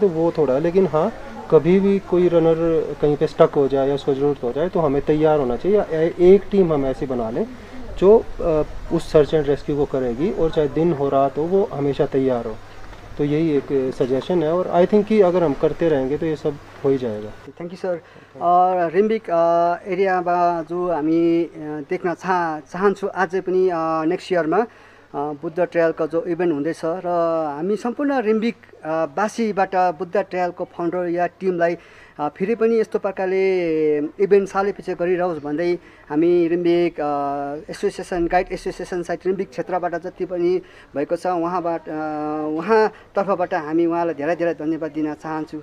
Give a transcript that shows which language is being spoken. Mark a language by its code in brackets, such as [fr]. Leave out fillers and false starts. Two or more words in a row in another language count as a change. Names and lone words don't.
[hi] तो वो थोड़ा, लेकिन हाँ, कभी भी कोई रनर कहीं पे स्टक हो जाए या उसको ज़रूरत हो जाए तो हमें तैयार होना चाहिए। एक टीम हम ऐसी बना लें जो उस [en] search and rescue [hi] को करेगी और चाहे दिन हो रात हो वो हमेशा तैयार हो। तो यही एक सजेशन है और [en] I think [hi] कि अगर हम करते रहेंगे तो ये सब हो ही जाएगा। [en] Thank you sir. [ne] और रिम्बिक एरियामा जो हामी देख्न चाहन्छौँ अझै पनि [en] next yearma [ne] बुद्ध ट्रेलको जो इभेन्ट हुँदैछ र हामी सम्पूर्ण रिम्बिक बासीबाट बुद्ध ट्रेलको फाउन्डर या टिमलाई फेरि पनि यस्तो प्रकारले इभेन्ट सालैपछि गरिरहोस् भन्दै हामी रिम्बिक [en] association guide association side [ne] रिम्बिक क्षेत्रबाट जति पनि भएको छ उहाँतर्फबाट हामी उहाँलाई धेरै धेरै धन्यवाद दिन चाहन्छु।